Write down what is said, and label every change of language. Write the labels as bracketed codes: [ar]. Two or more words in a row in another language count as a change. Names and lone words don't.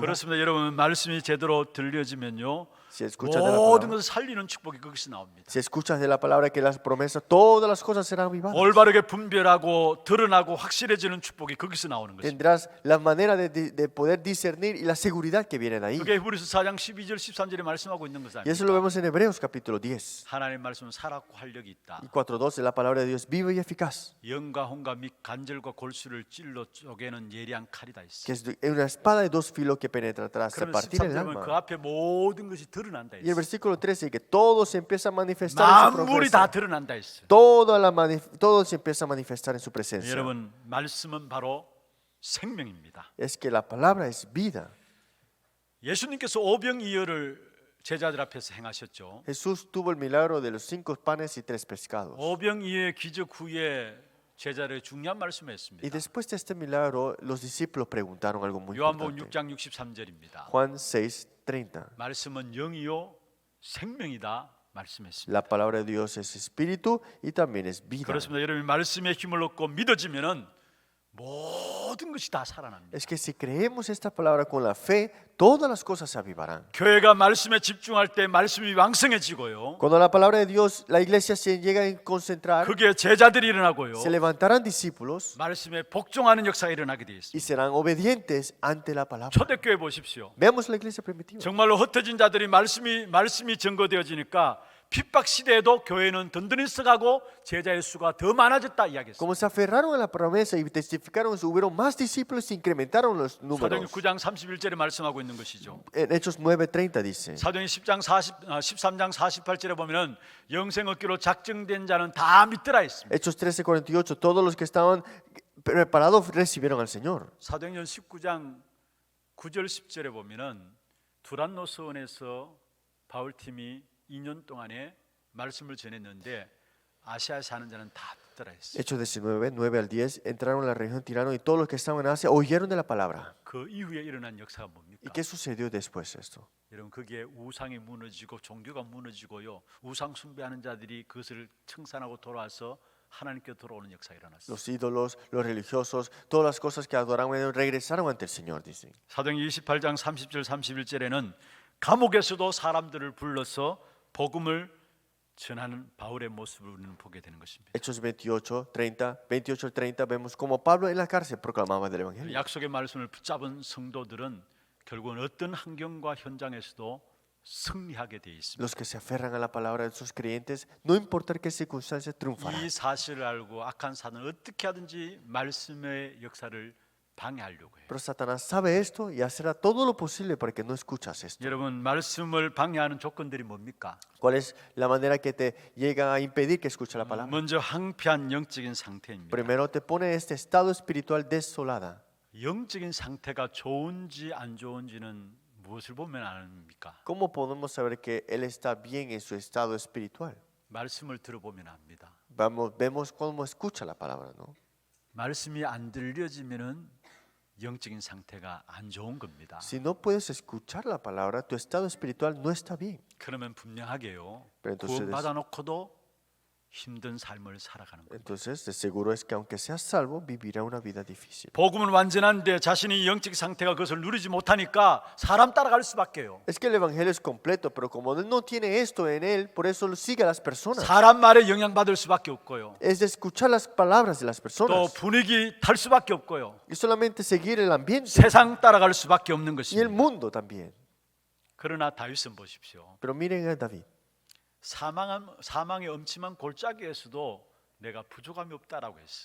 [ko] 그렇습니다. 여러분, 말씀이 제대로 들려지면요, [es] Si escuchas de la [ko] 모든 [es] palabra, [ko] 것을 살리는 축복이 거기서 나옵니다. [es] si escuchas de la palabra que las promesas, todas las cosas serán avivadas. [ko] 올바르게 분별하고 드러나고 확실해지는 축복이 거기서 나오는 것입니다. [es] Tendrás la manera de poder discernir y la seguridad que viene de ahí. [ko] 그게 히브리서 4장 12절 13절에 말씀하고 있는 것을 [es] Y eso lo [ko] 아닙니까? [es] vemos en Hebreos capítulo 10. [ko] 하나님의 말씀은 살았고 활력이 있다. [es] Y 4:12, la palabra de Dios vive y eficaz, [ko] 영과 혼과 및 간절과 골수를 찔러 쪼개는 예리한 칼이다 있어. [es] que es una espada de dos filos que penetra hasta [ko] 그러면 [es] partir el [ko] 13절은 그 [es] alma. [ko] 앞에 모든 것이 드러난다 [es] Y el [ko] 했어. [es] versículo 13, que todo se empieza a manifestar en su [ko] 만물이 다 [es] presencia. [ko] 드러난다 했어. [es] Todo se empieza a manifestar en su presencia. [ko] 여러분, 말씀은 바로 생명입니다. [es] Es que la palabra es vida. [ko] 예수님께서 오병이어를 제자들 앞에서 행하셨죠. [es] Jesús tuvo el milagro de los 5 panes y 3 pescados. [ko] 오병이의 기적 후에 제자들의 중요한 말씀을 [es] Y [ko] 했습니다. [es] después de este milagro, los discípulos preguntaron algo muy [ko] 요한복음 [es] importante. [ko] 6장 63절입니다. [es] Juan 6:30. [ko] 말씀은 영이요 생명이다 말씀했습니다. [es] La palabra de Dios es espíritu y también es vida. [ko] 그렇습니다. 여러분 말씀의 힘을 얻고 믿어지면은 모든 것이 다 살아납니다. [es] Es que si creemos esta palabra con la fe, todas las cosas se avivarán. [ko] 교회가 말씀에 집중할 때 말씀이 왕성해지고요. [es] Cuando la palabra de Dios, la iglesia se llega a concentrar, [ko] 그게 제자들이 일어나고요. [es] se levantarán discípulos [ko] 말씀에 복종하는 역사가 일어나게 되어 [es] y [ko] 있습니다. [es] serán obedientes ante la palabra. [ko] 초대교회 보십시오. [es] Veamos la iglesia primitiva. [ko] 정말로 흩어진 자들이 말씀이 증거되어지니까 핍박 시대에도 교회는 든든히 서가고 제자의 수가 더 많아졌다 이야기했습니다. [es] Como se aferraron a la promesa y testificaron, hubieron más discípulos y se incrementaron los [ko] 사도행전 [es] números. [ko] 9장 31절에 말씀하고 있는 것이죠. [es] En Hechos 9:30 dice. [ko] 사도행전 13장 48절에 보면은 영생 얻기로 작정된 자는 다 믿더라 했습니다. [es] Hechos 13:48, todos los que estaban preparados recibieron al Señor. [ko] 사도행전 19장 9절 10절에 보면은 두란노 서원에서 바울팀이 2년 동안에 말씀을 전했는데 아시아에 사는 자는 다 듣더라 했어요. [es] Hechos 19, 9 al 10, entraron a la región Tirano y todos los que estaban en Asia oyeron de la palabra. [ko] 그 이후에 일어난 역사가 [es] ¿Y [ko] 뭡니까? [es] qué sucedió después de esto? [ko] 여러분 그게 우상이 무너지고 종교가 무너지고요. 우상 숭배하는 자들이 그것을 청산하고 돌아와서 하나님께 돌아오는 역사가 일어났어요. [es] Los ídolos, los religiosos, todas las cosas que adoraban regresaron ante el Señor, dice. [ko] 사도행전 28장 30절 31절에는 감옥에서도 사람들을 불러서 복음을 전하는 바울의 모습을 우리는 보게 되는 것입니다. [es] Hechos 28 al 30 vemos como Pablo en la cárcel proclamaba del evangelio. [ko] 약속의 말씀을 붙잡은 성도들은 결국은 어떤 환경과 현장에서도 승리하게 되어 있습니다. [es] Los que se aferran a la palabra de sus creyentes, no importa qué circunstancias, triunfarán. [ko] 이 사실을 알고 악한 사단은 어떻게 하든지 말씀의 역사를 방해하려고 해요. [es] Pero Satanás sabe esto y hacerá todo lo posible para que no escuchas esto. [ko] 여러분 말씀을 방해하는 조건들이 뭡니까? [es] ¿Cuál es la manera que te llega a impedir que escuches la palabra? [ko] 먼저 황폐한 영적인 상태입니다. [es] Primero te pone este estado espiritual desolada. [ko] 영적인 상태가 좋은지 안 좋은지는 무엇을 보면 압니까? [es] ¿Cómo podemos saber que él está bien en su estado espiritual? [ko] 말씀을 들어보면 압니다. [es] Vemos cómo escucha la palabra, ¿no? [ko] 말씀이 안 들려지면은 영적인 상태가 안 좋은 겁니다. [es] Si no puedes escuchar la palabra, tu estado espiritual no está bien. [ko] 그러면 분명하게요. [es] Pero entonces- [ko] 구원 받아놓고도 힘든 삶을 살아가는 거예요. [es] Entonces, de seguro es que aunque seas salvo, vivirá una vida difícil. [ko] 복음은 완전한데 자신이 영적 상태가 그것을 누리지 못하니까 사람 따라갈 수밖에요. [es] Es que el evangelio es completo, pero como él no tiene esto en él, por eso sigue a las personas. [ko] 사람 말에 영향받을 수밖에 없고요. [es] Es de escuchar las palabras de las [ko] 또 [es] personas [ko] 분위기 탈 수밖에 없고요. [es] y solamente seguir el ambiente [ko] 세상 따라갈 수밖에 없는 [es] y el [ko] 것입니다. [es] mundo también. [ko] 그러나 다윗은 보십시오. [es] Pero miren a David. [ko] 사망의 엄침한 골짜기에서도 내가 부족함이 없다라고 했어요.